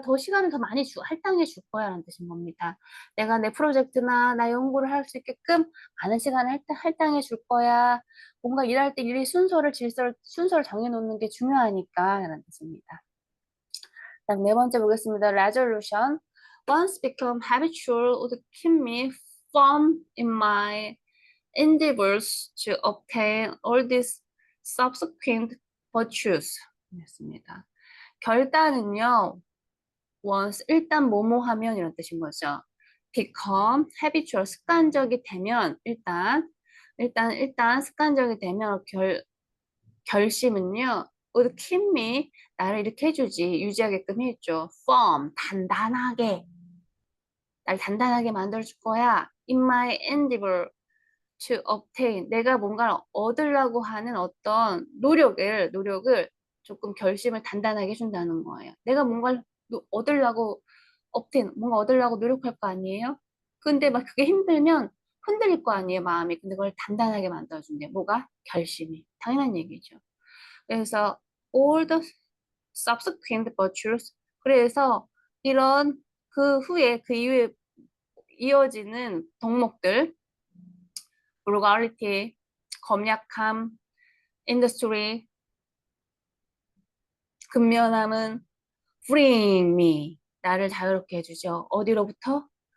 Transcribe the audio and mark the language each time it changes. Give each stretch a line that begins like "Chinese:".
Korean: 더 시간을 더 많이 할당해 줄 거야. 라는 뜻인 겁니다. 내가 내 프로젝트나 나 연구를 할 수 있게끔 많은 시간을 할당해 줄 거야. 뭔가 일할 때 일의 순서를 정해놓는 게 중요하니까. 라는 뜻입니다. 다음 네 번째 보겠습니다.
English: resolution. Once become habitual would keep me firm in my endeavors to obtain all these subsequent virtues.
Korean: 였습니다. 결단은요, once, 일단 뭐뭐 하면 이런 뜻인 거죠.
English: become habitual,
Korean: 습관적이 되면, 일단 습관적이 되면 결심은요,
English: would keep me,
Korean: 나를 이렇게 해주지, 유지하게끔 해줘. firm, 단단하게. 날 단단하게 만들어줄 거야.
English: In my endeavor to obtain.
Korean: 내가 뭔가를 얻으려고 하는 어떤 노력을 조금 결심을 단단하게 해준다는 거예요. 내가 뭔가를 얻으려고 obtain, 뭔가 얻으려고 노력할 거 아니에요? 근데 막 그게 힘들면 흔들릴 거 아니에요, 마음이. 근데 그걸 단단하게 만들어준대. 뭐가? 결심이. 당연한 얘기죠. 그래서
English: all the subsequent virtues.
Korean: 그래서 이런 그 이후에 이어지는 덕목들, frugality, 검약함, industry, 근면함은
English: freeing me,
Korean: 나를 자유롭게 해주죠. 어디로부터?